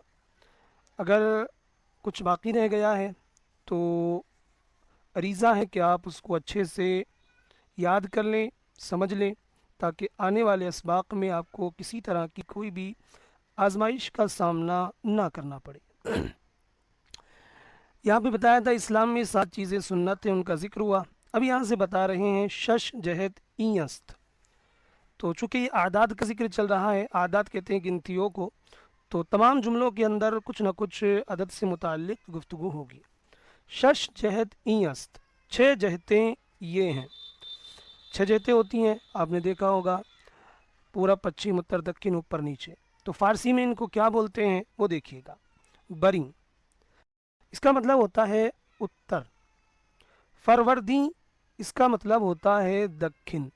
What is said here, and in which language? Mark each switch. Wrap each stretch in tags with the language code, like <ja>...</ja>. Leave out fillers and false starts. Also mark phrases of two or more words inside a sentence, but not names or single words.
<ur>اگر کچھ باقی رہ گیا ہے تو عریضہ ہے کہ آپ اس کو اچھے سے یاد کر لیں، سمجھ لیں، تاکہ آنے والے اسباق میں آپ کو کسی طرح کی کوئی بھی آزمائش کا سامنا نہ کرنا پڑے۔ یہاں پہ بتایا تھا اسلام میں 7 چیزیں سنت ہیں، ان کا ذکر ہوا۔ اب یہاں سے بتا رہے ہیں</ur> <fa>شش جہت این است۔</fa> <ur>تو چونکہ یہ اعداد کا ذکر چل رہا ہے، اعداد کہتے ہیں گنتیوں کو، تو تمام جملوں کے اندر کچھ نہ کچھ عدد سے متعلق گفتگو ہوگی۔</ur> <fa>شش جہت این است،</fa> <ur>6 جہتیں یہ ہیں۔ 6 جہتیں ہوتی ہیں، آپ نے دیکھا ہوگا، پورا پچھم اتر دکن اوپر نیچے۔ تو فارسی میں ان کو کیا بولتے ہیں وہ دیکھیے گا۔ بری، اس کا مطلب ہوتا ہے اتر۔ فروردی، اس کا مطلب ہوتا ہے دکن۔</ur>